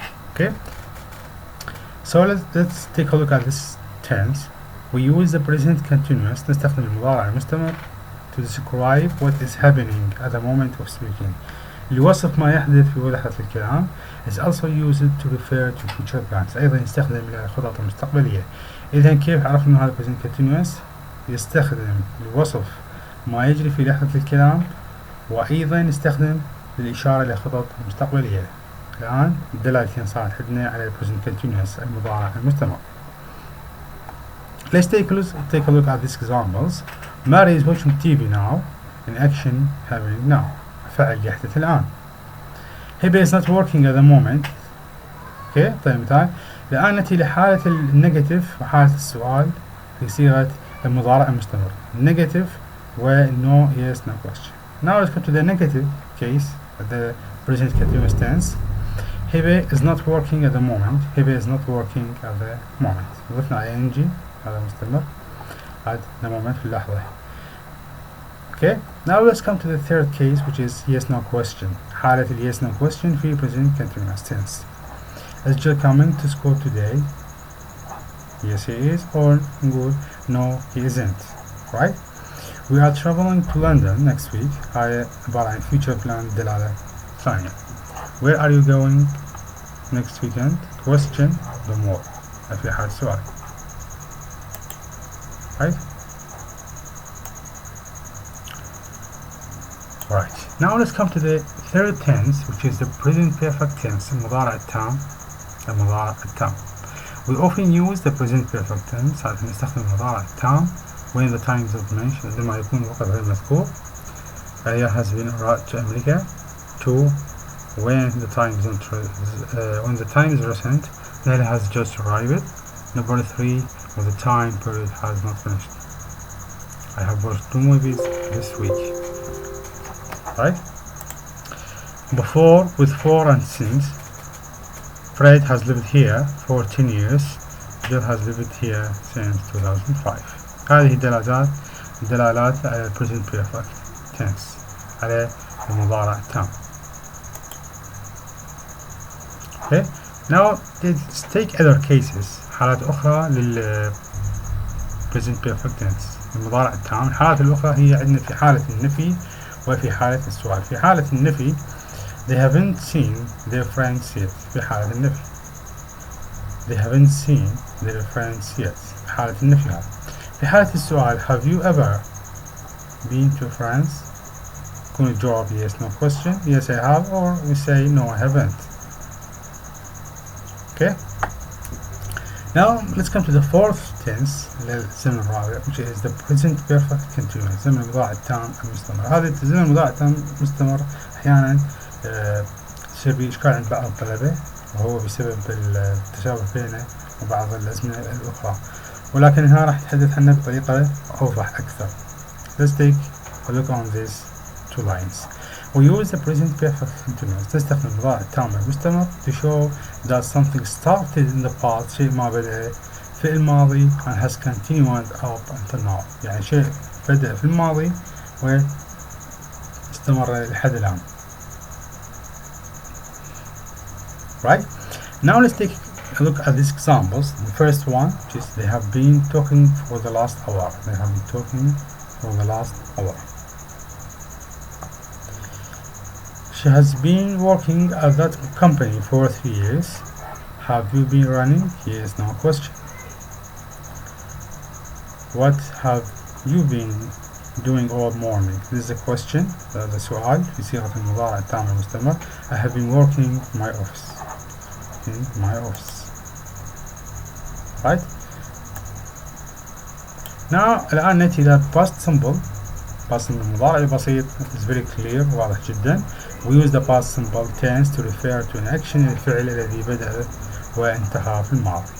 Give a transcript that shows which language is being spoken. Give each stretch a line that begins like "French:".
English: Okay, so let's take a look at this tense. We use the present continuous
Arabic: نستخدم المضارع المستمر
English: to describe what is happening at the moment of speaking
Arabic: لوصف ما يحدث في لحظة الكلام.
English: is also used to refer to future plans
Arabic: أيضا يستخدم للخطط المستقبلية. إذا كيف عرفنا هذا present continuous؟ يستخدم لوصف ما يجري في لحظة الكلام وأيضا يستخدم للإشارة إلى خطط مستقبلية. الآن الدلالتين صارت عندنا على present continuous المضارع المستمر.
English: Let's take a look at these examples. Mary is watching TV now. In action happening now.
Arabic: فعل يحدث الآن.
English: Hebe is not working at the moment.
Arabic: Okay, طيب مثال. الآن نأتي لحالة النيجاتيف وحالة السؤال في صيغة المضارع المستمر.
English: Negative و no, yes, no question. Now let's go to the negative case, the present continuous tense. Hebe is not working at the moment. Hebe is not working at the moment.
Arabic: ضفنا ing هذا مستمر
English: at the moment
Arabic: في اللحظة.
English: Okay, now let's come to the third case which is yes no question.
Arabic: حالة ال
English: yes no question في present continuous tense. Is Jill coming to school today? Yes he is, or good, no he isn't. Right? We are traveling to London next week.
Arabic: هاي عبارة عن
English: future plan
Arabic: دلالة ثانية.
English: Where are you going next weekend? Question the more. في حال سؤال. Right? Right. Now let's come to the third tense which is the present perfect tense
Arabic: المضارع التام. المضارع التام.
English: We often use the present perfect tense
Arabic: عشان نستخدم المضارع التام
English: when the time is not mentioned
Arabic: عندما يكون الوقت غير مذكور.
English: Aya has been arrived to America. 2. When the time is recent, Layla has just arrived. Number 3. When the time period has not finished. I have watched 2 movies this week. Right? Before, with for and since. Fred has lived here for 10 years. Jill has lived here since 2005.
Arabic: هذه دلالات على present perfect tense على المضارع التام.
English: Okay, Now let's take other cases.
Arabic: حالات أخرى لل present perfect tense المضارع التام. الحالات الأخرى هي عندنا في حالة النفي وفي حالة السؤال. في حالة النفي
English: they haven't seen their friends yet.
Arabic: في حالة النفي
English: they haven't seen their friends yet.
Arabic: في حالة النفي هذا. في حالة السؤال
English: have you ever been to France؟
Arabic: يكون الجواب
English: yes no question. Yes I have, or we say no I haven't. Okay. Now let's come to the fourth tense
Arabic: للزمن الرابع,
English: which is the present perfect continuous.
Arabic: زمن المضارع التام المستمر. هذا الزمن المضارع التام المستمر أحيانا يصير به إشكال عند بعض الطلبة, وهو بسبب التشابه بينه وبعض الأزمنة الأخرى, ولكن هنا راح نتحدث عنه بطريقة أوضح أكثر.
English: Let's take a look on these two lines. We use the present perfect continuous.
Arabic: نستخدم المضارع التام المستمر
English: to show that something started in the past,
Arabic: شيء ما بدأ في الماضي
English: and has continued up until now.
Arabic: يعني شيء بدأ في الماضي واستمر لحد الآن.
English: Right? Now let's take a look at these examples. The first one, which is they have been talking for the last hour. They have been talking for the last hour. She has been working at that company for 3 years. Have you been running? Yes, no question. What have you been doing all morning? This is a question.
Arabic: هذا سؤال في صيغة المضارع التام المستمر.
English: I have been working in my office. In my office. Right? Now
Arabic: الآن نأتي إلى
English: past simple. past simple
Arabic: المضارع البسيط
English: is very clear,
Arabic: واضح جدا.
English: We use the past simple tense to refer to an action,
Arabic: الفعل الذي بدأ وانتهى في الماضي.